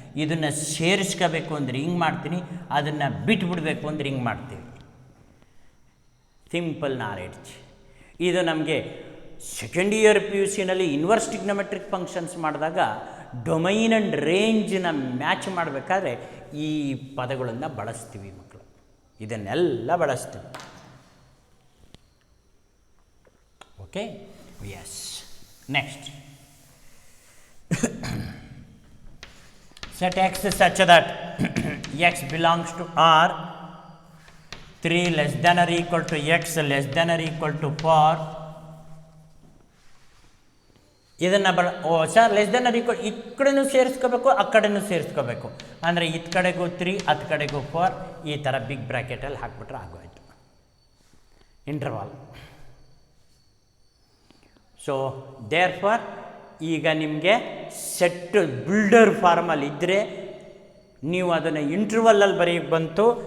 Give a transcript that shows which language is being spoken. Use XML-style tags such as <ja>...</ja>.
<kn>ಇದನ್ನು ಸೇರಿಸ್ಕೋಬೇಕು ಅಂದರೆ ಹಿಂಗೆ ಮಾಡ್ತೀನಿ, ಅದನ್ನು ಬಿಟ್ಬಿಡಬೇಕು ಅಂದರೆ ಹಿಂಗೆ ಮಾಡ್ತೀವಿ. ಸಿಂಪಲ್ ನಾಲೆಡ್ಜ್ ಇದು. ನಮಗೆ second year P U ಸಿನಲ್ಲಿ inverse trigonometric functions ಮಾಡಿದಾಗ ಡೊಮೈನ್ ಆ್ಯಂಡ್ ರೇಂಜನ್ನ ಮ್ಯಾಚ್ ಮಾಡಬೇಕಾದ್ರೆ ಈ ಪದಗಳನ್ನು ಬಳಸ್ತೀವಿ ಮಕ್ಕಳು, ಇದನ್ನೆಲ್ಲ ಬಳಸ್ತೀವಿ.</kn> <en>Okay, yes. Next, set x such that x belongs to R 3 less than or equal to x less than or equal to 4.</en> <kn>ಇದನ್ನು sir less than R equal ಈ ಕಡೆನೂ ಸೇರಿಸ್ಕೋಬೇಕು, ಆ ಕಡೆನೂ ಸೇರಿಸ್ಕೋಬೇಕು. ಅಂದರೆ ಇತ್ ಕಡೆಗೂ 3 ಹತ್ತು ಕಡೆಗೂ 4 ಈ ಥರ ಬಿಗ್ ಬ್ರ್ಯಾಕೆಟಲ್ಲಿ ಹಾಕ್ಬಿಟ್ರೆ ಆಗೋಯ್ತು ಇಂಟರ್ವಾಲ್.</kn> <en>so therefore</en> <kn>ಈಗ ನಿಮಗೆ ಸೆಟ್ ಬಿಲ್ಡರ್ ಫಾರ್ಮಲ್ಲಿ ಇದ್ದರೆ ನೀವು ಅದನ್ನು ಇಂಟರ್ವಲ್ಲಲ್ಲಿ ಬರೀಕ್ಕೆ ಬಂತು.</kn>